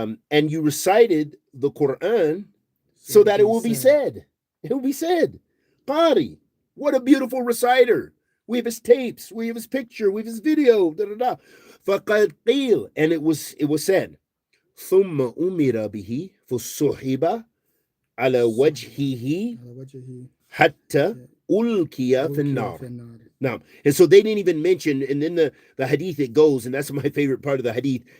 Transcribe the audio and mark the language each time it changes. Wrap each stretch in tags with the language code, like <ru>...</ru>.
<en>And you recited the Quran so that it will be said. It will be said. Qari, what a beautiful reciter. We have his tapes, we have his picture, we have his video.</en> <ar>فقد قيل,</ar> <en>and it was said.</en> <ar>ثم أمر به فصحب على وجهه حتى ألقي في النار.</ar> <en>Now, and so they didn't even mention, and then the hadith it goes, and that's my favorite part of the hadith.</en>